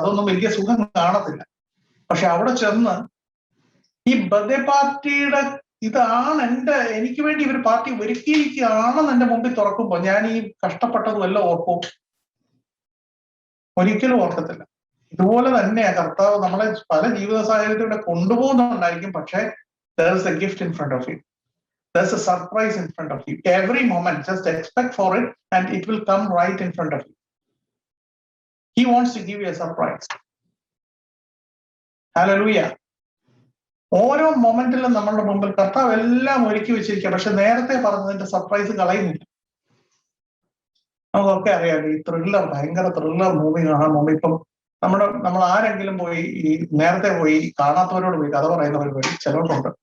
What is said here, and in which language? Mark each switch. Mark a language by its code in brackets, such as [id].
[ml] അതൊന്നും വലിയ സുഖം കാണത്തില്ല. പക്ഷെ അവിടെ ചെന്ന് ഈ ബർത്ത്ഡേ പാർട്ടിയുടെ ഇതാണ് എനിക്ക് വേണ്ടി ഇവർ പാർട്ടി ഒരുക്കിയിരിക്കുകയാണെന്ന് എന്റെ മുമ്പിൽ തുറക്കുമ്പോൾ ഞാൻ ഈ കഷ്ടപ്പെട്ടതും എല്ലാം ഓർക്കും? ഒരിക്കലും ഓർക്കത്തില്ല. ഇതുപോലെ തന്നെയാ കർത്താവ് നമ്മളെ പല ജീവിത സാഹചര്യത്തിലൂടെ കൊണ്ടുപോകുന്നുണ്ടായിരിക്കും. [en] പക്ഷെ there is a gift in front of you. There's a surprise in front of you. Every moment, just expect for it and it will come right in front of you. He wants to give you a surprise. Hallelujah. [ml] ഓരോ മൊമെന്റിലും നമ്മളുടെ മുമ്പിൽ കർത്താവ് എല്ലാം ഒരുക്കി വെച്ചിരിക്കുക. പക്ഷെ നേരത്തെ പറഞ്ഞതിന്റെ സർപ്രൈസ് കളയുന്നില്ല. നമുക്കൊക്കെ അറിയാം, ഈ ഭയങ്കര ത്രില്ലർ മൂവി കാണാൻ മുമ്പ് ഇപ്പം നമ്മൾ ആരെങ്കിലും പോയി ഈ നേരത്തെ പോയി കാണാത്തവരോട് പോയി കഥ പറയുന്നവർ പോയി ചിലർക്കുണ്ട്.